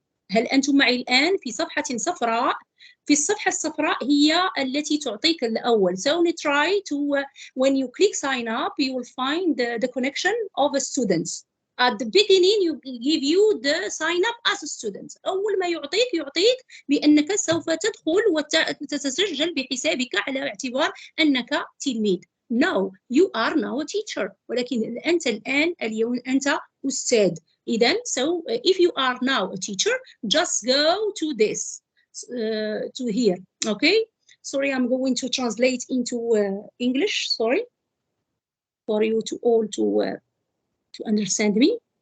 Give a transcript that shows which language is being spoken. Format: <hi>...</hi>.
<ar>هل أنتم معي الآن في صفحة صفراء؟ في الصفحة الصفراء هي التي تعطيك الأول.</ar> <en>So try to, when you click sign up, you will find the connection of a student. At the beginning, you give you the sign up as a student.</en> <ar>أول ما يعطيك بأنك سوف تدخل وتتسجل بحسابك على اعتبار أنك تلميذ.</ar> <en>No, you are now a teacher.</en> <ar>ولكن أنت الآن اليوم أنت أستاذ.</ar> <en>إذن, so if you are now a teacher, just go to this, to here. Okay? Sorry, I'm going to translate into English. Sorry, for you to all to understand me.</en>